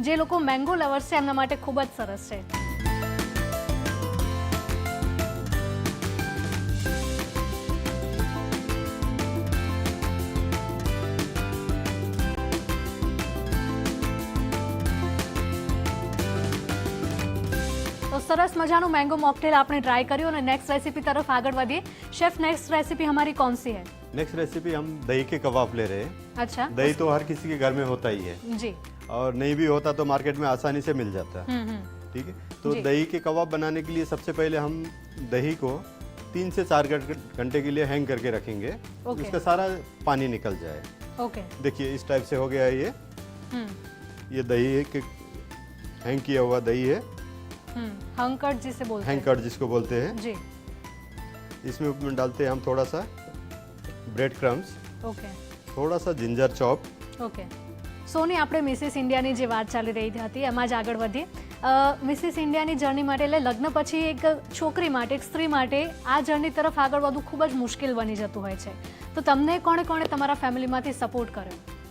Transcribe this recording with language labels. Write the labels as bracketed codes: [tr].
[gu] જે લોકો mango lovers છે એમના માટે ખૂબ જ સરસ છે. તો સરસ મજાનું [hi] मैंगो मॉकटेल आपने ट्राई [gu] કર્યું અને નેક્સ્ટ રેસીપી તરફ આગળ વધીએ. [hi] शेफ नेक्स्ट रेसिपी हमारी कौन सी है? नेक्स्ट रेसिपी हम दही के कबाब ले रहे हैं. अच्छा. दही तो हर किसी के घर में होता ही है जी. और नहीं भी होता तो मार्केट में आसानी से मिल जाता है. ठीक है. तो जी. दही के कबाब बनाने के लिए सबसे पहले हम दही को 3 से 4 घंटे के लिए हैंग करके रखेंगे. ओके. उसका सारा पानी निकल जाए. ओके. देखिए इस टाइप से हो गया है ये दही है कि हैंग किया हुआ दही है. हंकट जिसे बोलते हैं. हैंग जिसको बोलते हैं. जी. इसमें डालते हैं हम थोड़ा सा ब्रेड क्रम्स, ओके. थोड़ा सा जिंजर चॉप. [gu] ઓકે. સોની, આપણે મિસિસ ઇન્ડિયાની જે વાત ચાલી રહી હતી એમાં જ આગળ વધીએ. મિસિસ ઇન્ડિયાની જર્ની માટે એટલે લગ્ન પછી એક છોકરી માટે, એક સ્ત્રી માટે આ જર્ની તરફ આગળ વધવું ખૂબ જ મુશ્કેલ બની જતું હોય છે. તો તમને કોણે કોણે તમારા ફેમિલીમાંથી સપોર્ટ કર્યો?